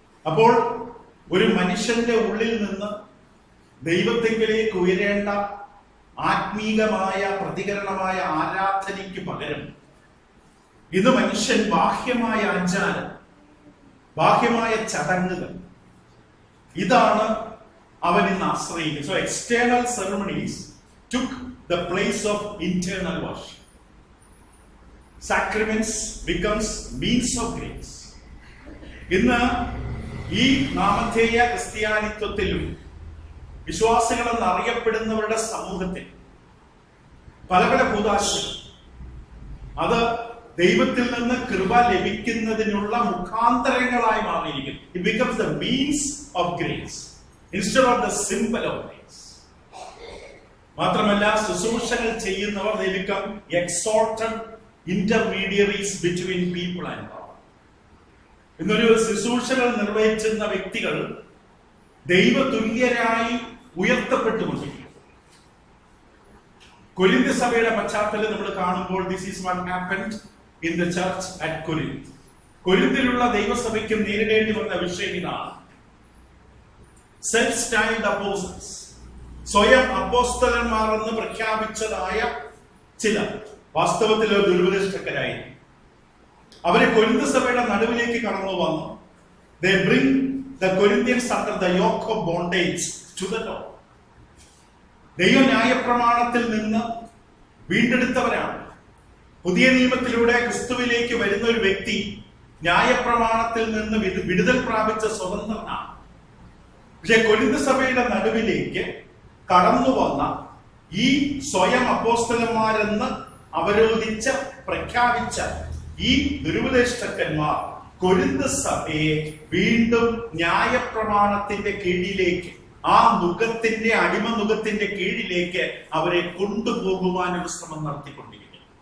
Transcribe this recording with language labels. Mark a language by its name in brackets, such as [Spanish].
[Malayalam] അപ്പോൾ ഒരു മനുഷ്യന്റെ ഉള്ളിൽ നിന്ന് ദൈവത്തെങ്കിലേക്ക് ഉയരേണ്ട ആത്മീകമായ പ്രതികരണമായ ആരാധനയ്ക്ക് പകരം ഇന്ന് മനുഷ്യൻ ബാഹ്യമായ ആചാരം, ബാഹ്യമായ ചടങ്ങുകൾ, ഇതാണ് അവൻ ഇന്ന് ആശ്രയിക്കുന്നത്. [English] So external ceremonies took the place of internal worship. Sacraments becomes means of grace. [Malayalam] ഇന്ന് ഈ നാമധേയ ക്രിസ്ത്യാനിത്വത്തിലും വിശ്വാസികളെന്ന് അറിയപ്പെടുന്നവരുടെ സമൂഹത്തിൽ പല പല കൂദാശകൾ അത് ദൈവത്തിൽ നിന്ന് കൃപ ലഭിക്കുന്നതിനുള്ള മുഖാന്തരങ്ങളായി മാറിയിരിക്കുന്നു. [English] It becomes the means of grace instead of the symbol of grace. [Malayalam] മാത്രമല്ല, ശുശ്രൂഷകൾ ചെയ്യുന്നവർ [English] they become exalted intermediaries between people and God. [Malayalam] ഇന്നൊരു ശുശ്രൂഷകൾ നിർവഹിക്കുന്ന വ്യക്തികൾ ദൈവതുല്യരായി ഉയർത്തപ്പെട്ടുകൊണ്ടിരിക്കുന്നു. കൊരിന്ത് സഭയുടെ പശ്ചാത്തലം നമ്മൾ കാണുമ്പോൾ [English] this is what happened in the church at Corinth. [Malayalam] കൊരിന്തിലുള്ള ദൈവസഭയ്ക്കും നേരിടേണ്ടി വന്ന വിഷയം ഇതാണ്. [English] self styled apostles, [Malayalam] സ്വയം അപ്പോസ്തലന്മാർ എന്ന് പ്രഖ്യാപിച്ചതായ ചിലർ വാസ്തവത്തിൽ ദുരുപദേഷ്ടക്കാരായിരുന്നു. അവരെ കൊരിന്ത് സഭയുടെ നടുവിലേക്ക് കടന്നു വന്നു. [English] They bring the Corinthians under the yoke of bondage to the law. [Malayalam] ദൈവ ന്യായപ്രമാണത്തിൽ നിന്ന് വീണ്ടെടുത്തവരാണ്. പുതിയ നിയമത്തിലൂടെ ക്രിസ്തുവിലേക്ക് വരുന്ന ഒരു വ്യക്തി ന്യായപ്രമാണത്തിൽ നിന്ന് വിടുതൽ പ്രാപിച്ച സ്വതന്ത്രനാണ്. പക്ഷെ കൊരിന്ത് സഭയുടെ നടുവിലേക്ക് കടന്നു വന്ന ഈ സ്വയം അപ്പോസ്തലന്മാരെന്ന് അവരോധിച്ച പ്രഖ്യാപിച്ച ഈ ദുരുപദേഷ്ടന്മാർ കൊരിന്ത് സഭയെ വീണ്ടും ന്യായപ്രമാണത്തിന്റെ കീഴിലേക്ക്, ആ നുഖത്തിന്റെ, അടിമ നുഖത്തിന്റെ കീഴിലേക്ക് അവരെ കൊണ്ടുപോകുവാൻ ഒരു ശ്രമം നടത്തിക്കൊണ്ടിരിക്കുന്നു.